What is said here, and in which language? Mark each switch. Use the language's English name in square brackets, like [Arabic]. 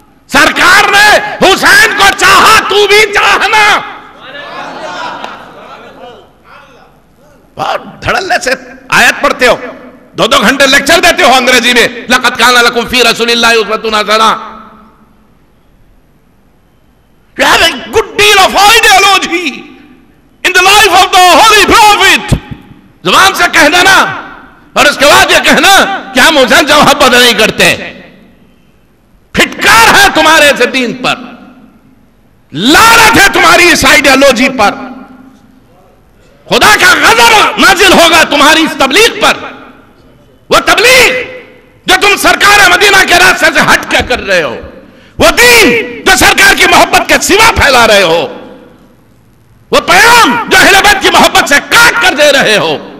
[Urdu] سرکار نے حسین کو چاہا، تو بھی چاہنا. دھڑلے سے آیت پڑھتے ہو، 2 گھنٹے لیکچر دیتے ہو انگریزی میں، [Arabic] لقد کان لکم فی رسول اللہ اسوۃ حسنہ. [English] You have a good deal of ideology in the life of the Holy Prophet. [Urdu] زبان سے کہہ دینا اور اس کے بعد یہ کہنا کہ ہم حسین سے محبت نہیں کرتے. پھٹکار ہے تمہارے اس دین پر، لعنت ہے تمہاری اس آئیڈیالوجی پر. خدا کا غضب نازل ہوگا تمہاری اس تبلیغ پر. وہ تبلیغ جو تم سرکار مدینہ کے راستے سے ہٹ کے کر رہے ہو، وہ دین جو سرکار کی محبت کے سوا پھیلا رہے ہو، وہ پیام جو اہل بیت کی محبت سے کاٹ کر دے رہے ہو.